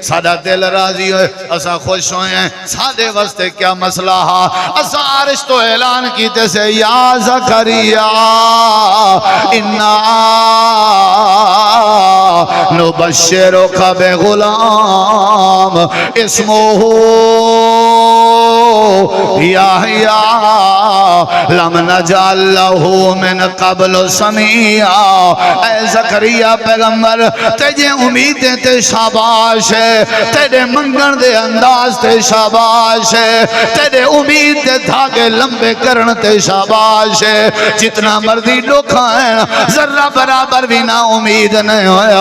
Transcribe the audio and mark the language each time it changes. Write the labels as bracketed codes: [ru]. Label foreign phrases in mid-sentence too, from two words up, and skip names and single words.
[pa] ساڈا دل راضی ہوئے اسا خوش ہوئے ساڈے واسطے کیا مسئلہ ہا اسا عرش تو اعلان کیتے سے [ar] يا زكريا إنا نبشرك بغلام اسمه يحيى لم نجعل له من قبل سميا. [pa] اے زکریا پیغمبر تیجے امیدیں تے شاباش ہے، تیرے منگن دے انداز تے شاباش ہے، تیرے امید دے دھاگے لمبے کرن تے شاباش ہے. جتنا مرضی دکھا ہے ذرا برابر بھی نا امید نہیں ہویا.